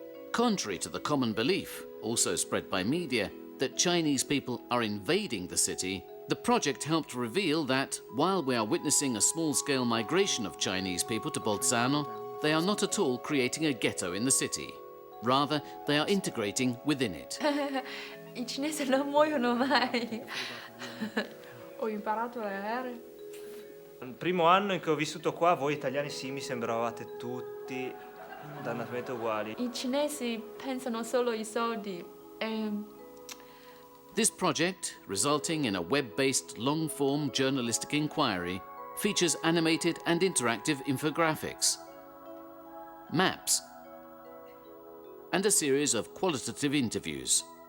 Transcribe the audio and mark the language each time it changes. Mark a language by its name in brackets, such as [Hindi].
[English] Contrary to the common belief, also spread by media, that Chinese people are invading the city, the project helped reveal that, while we are witnessing a small-scale migration of Chinese people to Bolzano, they are not at all creating a ghetto in the city. Rather, they are integrating within it. [Italian] I cinesi non muoiono mai. Ho imparato a leggere. Il primo anno in cui ho vissuto qua, voi italiani sì, mi sembravate tutti dannatamente uguali. I cinesi pensano solo ai soldi. [English] This project, resulting in a web-based long-form journalistic inquiry, features animated and interactive infographics, maps, and a series of qualitative interviews.